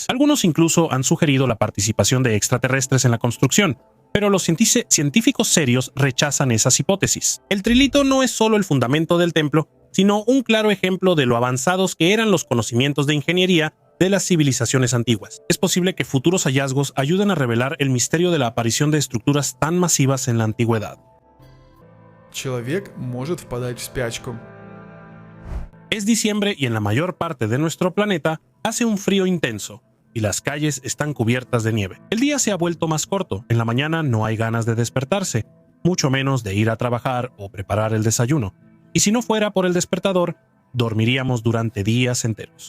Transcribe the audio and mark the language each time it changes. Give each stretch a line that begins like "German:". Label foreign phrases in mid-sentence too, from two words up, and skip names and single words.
Spanish: Algunos incluso han sugerido la participación de extraterrestres en la construcción, pero los científicos serios rechazan esas hipótesis. El trilito no es solo el fundamento del templo, sino un claro ejemplo de lo avanzados que eran los conocimientos de ingeniería de las civilizaciones antiguas. Es posible que futuros hallazgos ayuden a revelar el misterio de la aparición de estructuras tan masivas en la antigüedad.
Russian: Человек может впадать в спячку.
Spanish: Es diciembre y en la mayor parte de nuestro planeta hace un frío intenso y las calles están cubiertas de nieve. El día se ha vuelto más corto. En la mañana no hay ganas de despertarse, mucho menos de ir a trabajar o preparar el desayuno. Y si no fuera por el despertador, dormiríamos durante días enteros.